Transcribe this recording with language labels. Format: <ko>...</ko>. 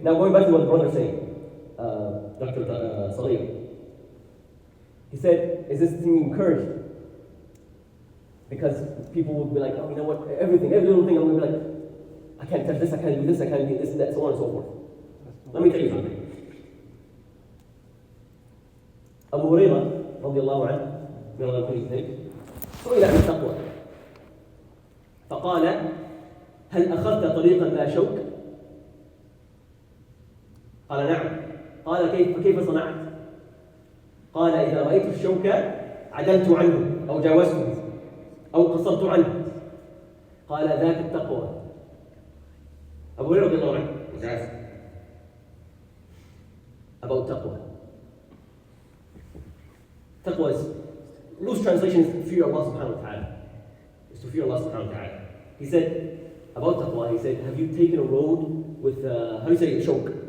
<en>Now going back to what the brother saying, Dr. Salih. He said, is this thing encouraged? Because people will be like, oh, you know what, every little thing, I'm going to be like, I can't touch this, I can't do this, I can't do this and that, so on and so forth. Let me tell you something.</en> <ar>Abu Hurayra, radiallahu anhu, may Allah يكون سئل عن التقوى فقال هل أخذت طريقا لا شوك؟ قال نعم. قال كيف صنعت؟ قال إذا رأيت الشوك عدلت عنه أو جاوزته أو قصرت عنه. قال ذاك التقوى. أبو هريرة رضي الله عنه</ar> <en>was asked about taqwa. Taqwa is loose translation is fear Allah subhanahu wa ta'ala. Is to fear Allah subhanahu wa ta'ala. He said, about taqwa, he said, have you taken a road with, how do you say, a choke?</en>